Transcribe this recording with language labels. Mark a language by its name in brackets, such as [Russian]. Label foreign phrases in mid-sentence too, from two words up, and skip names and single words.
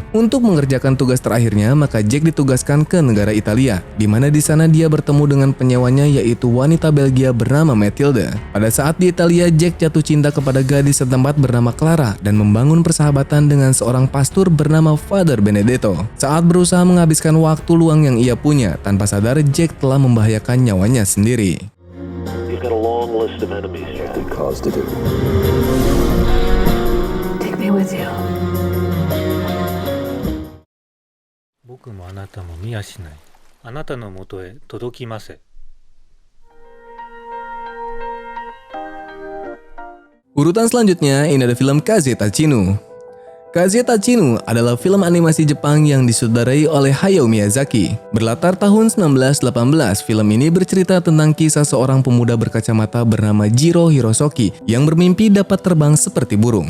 [Indonesian] Untuk mengerjakan tugas terakhirnya, maka Jack ditugaskan ke negara Italia, di mana di sana dia bertemu dengan penyewanya yaitu wanita Belgia bernama Matilda. Pada saat di Italia, Jack jatuh cinta kepada gadis setempat bernama Clara dan membangun persahabatan dengan seorang pastor bernama Father Benedetto. Saat berusaha menghabiskan waktu luang yang ia punya, tanpa sadar Jack telah membahayakan nyawanya sendiri. [English] You've got a long list of enemies here. Good cause to do. Take me with you. [Japanese] 僕もあなたも見やしない。あなたのもとへ届きませ。 [Indonesian] Urutan selanjutnya, ini ada film Kaze Tachinu. Kaze Tachinu adalah film animasi Jepang yang disutradarai oleh Hayao Miyazaki. Berlatar tahun 1918, film ini bercerita tentang kisah seorang pemuda berkacamata bernama Jiro Hirosoki yang bermimpi dapat terbang seperti burung.